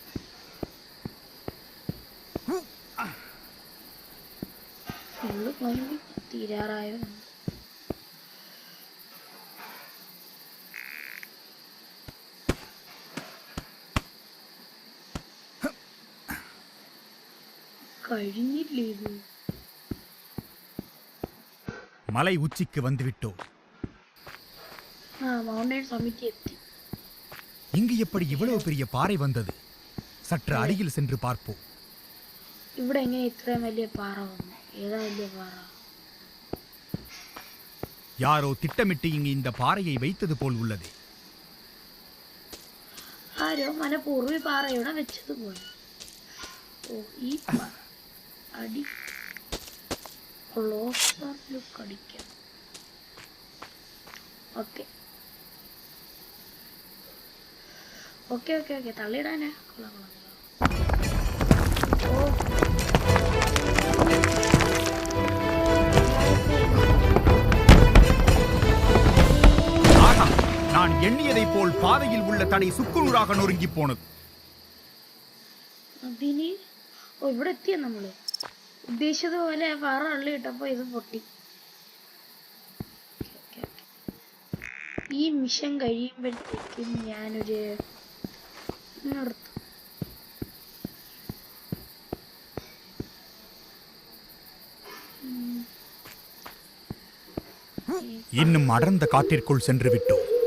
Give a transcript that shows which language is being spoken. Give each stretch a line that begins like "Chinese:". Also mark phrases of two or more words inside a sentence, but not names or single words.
Malayalam: ഫുള്ള് പോയി തീരാറായോ? കഴിഞ്ഞില്ലേ ഇത്?
Tamil: மலை உச்சிக்கு வந்துவிட்டோம்.
English: mountain summit எத்தி.
Tamil: இங்கு எப்படி இவ்வளவு பெரிய பாறை வந்தது? சற்று அருகில் சென்று பார்ப்போம்.
Malayalam: ഇവിടെ എങ്ങനെ ഇത്രയും വലിയ പാറ വന്നു? ഏതാ വലിയ പാറ?
Tamil: யாரோ திட்டமிட்டு இங்கு இந்த பாறையை வைத்தது போல் உள்ளது.
Malayalam: ആരോ മനഃപൂർവ്വം ഈ പാറ ഇവിടെ വെച്ചത് പോലെ. ഓ ഈ അടി
English: closer look
Malayalam: അടിക്കാം.
English: okay okay okay okay
Malayalam: തള്ളിയിടാനാ. കൊള്ളാം കൊള്ളാം. ഓ
Tamil: ஆஹா, நான் எண்ணியதைப் போல் பாதையில் உள்ள தடை சுக்குநூறாக நொறுங்கி போனது.
Malayalam: അതിന് ഓ ഇവിടെ എത്തിയ നമ്മള് ഉദ്ദേശിച്ചതുപോലെ പാറ തള്ളി ഇട്ടപ്പോ ഇത് പൊട്ടി. ഈ മിഷൻ കഴിയുമ്പോഴത്തേക്കും ഞാനൊരു നിർത്തും.
Tamil: இன்னும் அடர்ந்த காட்டிற்குள் சென்று விட்டோம்.